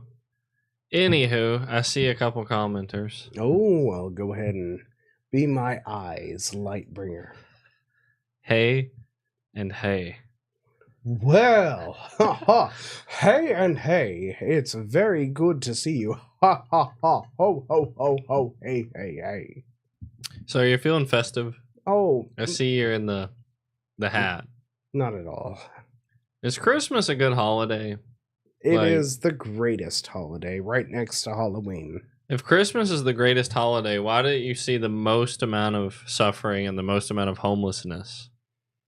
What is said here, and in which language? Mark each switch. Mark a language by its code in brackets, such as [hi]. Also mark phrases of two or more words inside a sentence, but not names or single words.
[en] Anywho, I see a couple commenters. Oh, I'll go ahead and be my eyes, Lightbringer. Hey and hey. Well, hey and hey, it's very good to see you. Ha ha ha, ho ho ho ho, hey hey hey. So you're feeling festive? Oh, I see you're in the hat. Not at all. Is Christmas a good holiday? It is the greatest holiday, right next to Halloween. If Christmas is the greatest holiday, why do you see the most amount of suffering and the most amount of homelessness around Christmas?